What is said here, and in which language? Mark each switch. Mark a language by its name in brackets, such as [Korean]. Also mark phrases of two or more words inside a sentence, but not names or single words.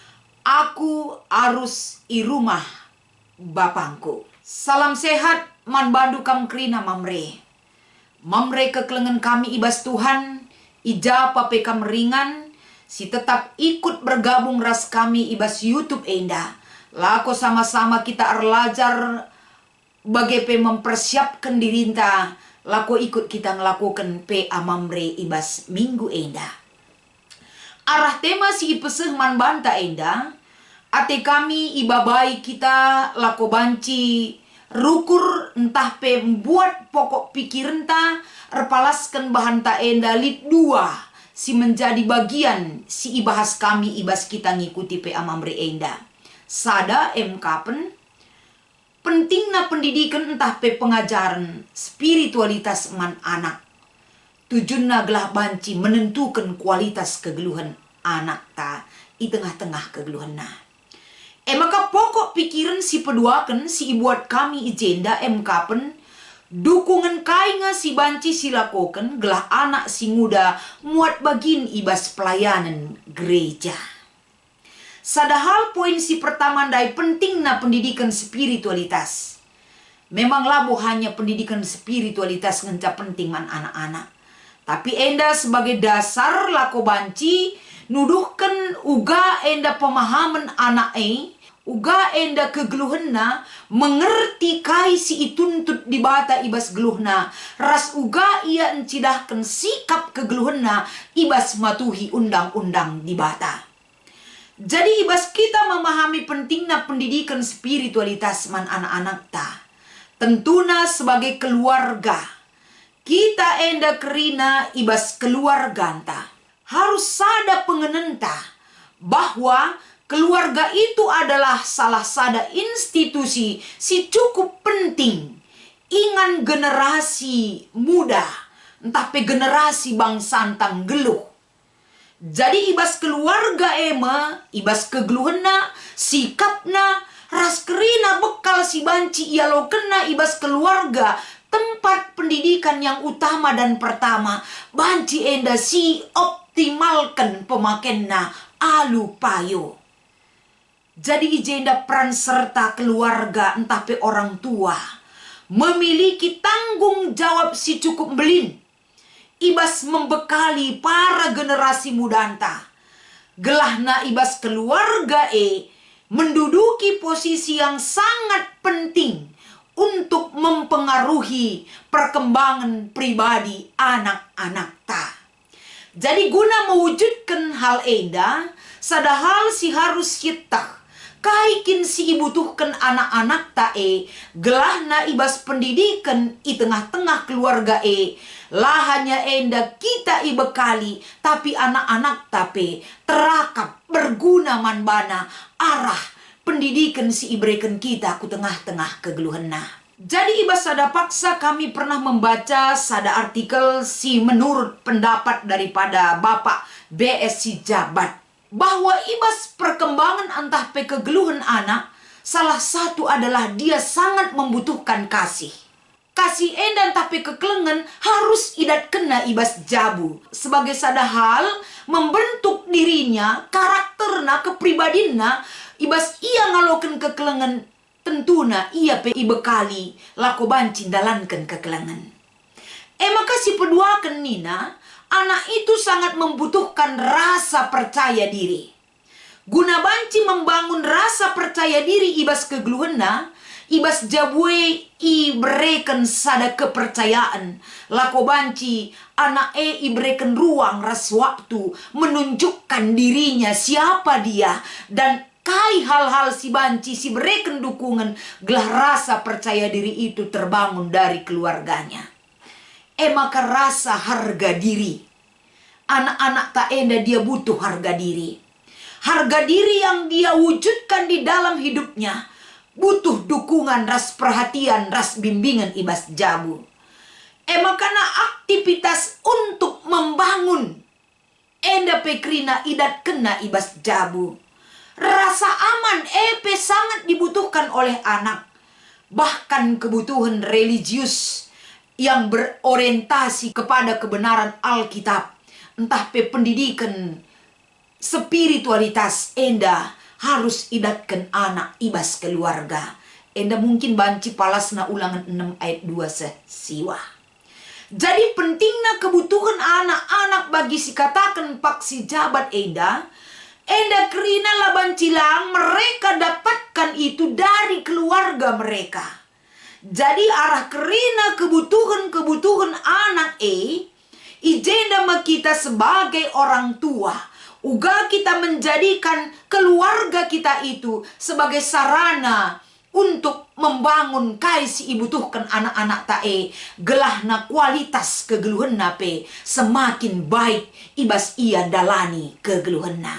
[Indonesian] Aku harus [Batak Karo] i rumah bapangku. Salam sehat man bandu kam krina mamre. Mamre kekelengan kami ibas Tuhan. Ija pape kam ringan. Si tetap ikut bergabung ras kami ibas YouTube enda. Lako sama-sama kita arlajar bagape mempersiapkan dirinta. Lako ikut kita ngelakukan PA mamre ibas minggu enda. Arah tema si ipeseh man banta enda. Ate kami ibabai kita lako banci rukur entah pe membuat pokok pikiran ta erpalaskan bahan ta enda lit 2 si menjadi bagian si ibahas kami ibas kita ngikuti PA mamre enda. Sada kapen pentingna pendidikan entah pe pengajaran spiritualitas man anak. Tujuanna gelah banci menentukan kualitas kegeluhan anak ta di tengah-tengah kegeluhan na. Maka pokok pikiran si peduakan si ibuat kami ijenda kapen dukungan kainga si banci silakoken gelah anak si muda muat bagin ibas pelayanan gereja. Sadahal poin si pertama dai pentingna pendidikan spiritualitas. Memang labo hanya pendidikan spiritualitas ngenca penting man anak-anak. Tapi enda sebagai dasar lako banci nuduhkan uga enda pemahaman anak uga enda kegeluhenna mengerti kai si ituntut di bata ibas geluhna ras uga ia encidahkan sikap kegeluhenna ibas matuhi undang-undang di bata. Jadi ibas kita [Indonesian] memahami pentingnya pendidikan spiritualitas [Batak Karo] man anak-anak ta. Tentuna sebagai keluarga kita enda kerina ibas keluarga ta. Harus sada pengenenta [Indonesian] bahwa keluarga itu adalah salah [Batak Karo] sada institusi si cukup penting ingan [Indonesian] generasi muda [Batak Karo] entah pe generasi bangsa antang geluh. Jadi ibas keluarga ibas kegeluhena sikapna ras kerina bekal si banci ia lo kena ibas keluarga [Indonesian] tempat pendidikan yang utama dan pertama [Batak Karo] banci enda si optimalkan pemakenna alu payo. Jadi ijenda peran serta keluarga entah pe orang tua [Indonesian] memiliki tanggung jawab [Batak Karo] si cukup belin ibas membekali para generasi mudanta. Gelahna ibas keluarga [Indonesian] menduduki posisi yang sangat penting untuk mempengaruhi perkembangan pribadi anak-anak ta. [Batak Karo] Jadi guna [Indonesian] mewujudkan hal [Batak Karo] enda, sadahal si harus kita kaikin si ibutuhkan anak-anak ta gelahna ibas pendidikan i tengah-tengah keluarga lah hanya enda kita ibekali tapi anak-anak tape terakap berguna manbana arah pendidikan si ibrekan kita ku tengah-tengah kegeluhenna. Jadi ibas sada paksa kami pernah membaca sada artikel si [Indonesian] menurut pendapat daripada Bapak BS [Batak Karo] si Jabat bahwa ibas perkembangan antah pe kegeluhan anak [Indonesian] salah satu adalah dia sangat membutuhkan kasih. [Batak Karo] Kasih endan tapi kekelengan harus idat kena ibas jabu sebagai sada hal [Indonesian] membentuk dirinya, [Batak Karo] karakterna, kepribadinna ibas ia ngaloken kekelengan tentuna ia pe ibekali lako banci dalankan kekelengan. [Indonesian] Maka [Batak Karo] si peduakan nina [Indonesian] anak itu sangat membutuhkan rasa percaya diri. Guna banci membangun rasa percaya diri ibas kegeluhenna ibas jabue ibrekan sada kepercayaan lako banci anak ibrekan ruang ras waktu menunjukkan dirinya siapa dia dan kai hal-hal si banci si berikan dukungan gelah rasa percaya diri itu terbangun dari keluarganya. Maka rasa harga diri anak-anak tak enda dia butuh harga diri. Harga diri yang dia wujudkan di dalam hidupnya butuh dukungan, [Batak Karo] ras perhatian, ras bimbingan ibas jabu. Makana aktivitas untuk membangun enda pekrina idat kena ibas jabu. [Indonesian] Rasa aman sangat dibutuhkan oleh anak. Bahkan kebutuhan religius yang berorientasi kepada kebenaran Alkitab. [Batak Karo] Entah pe pendidikan spiritualitas enda harus idatkan anak ibas keluarga. Enda mungkin banci palasna ulangan 6 ayat 2 siwa. [Indonesian] Jadi pentingnya kebutuhan anak-anak bagi si katakan pak si jabat [Batak Karo] enda kerina laban cilang [Indonesian] mereka dapatkan itu dari keluarga mereka. [Batak Karo] Jadi arah kerina kebutuhan anak ijenda [Indonesian] kita sebagai orang tua uga kita menjadikan keluarga kita itu sebagai sarana untuk membangun kaisi ibutuhkan anak-anak tae gelahna kualitas kegeluhenna pe semakin baik [Batak Karo] ibas ia dalani kegeluhenna.